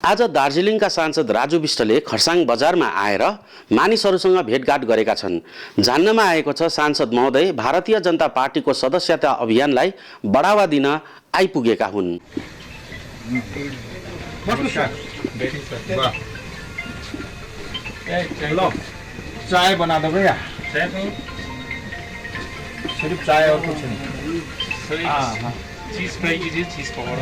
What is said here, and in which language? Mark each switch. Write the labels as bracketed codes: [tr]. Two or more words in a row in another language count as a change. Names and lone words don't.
[ne] आज दार्जिलिङका सांसद राजु विष्टले खरसाङ बजारमा आएर मानिसहरूसँग भेटघाट गरेका छन्। जान्नमा आएको छ सांसद महोदय भारतीय जनता पार्टीको सदस्यता अभियानलाई बढावा दिन आइपुगेका हुन्। [hi] चाय बना दो भैया। सिर्फ चाय और कुछ नहीं। हाँ चीज फ्राई कीजिए, चीज पकौड़ा।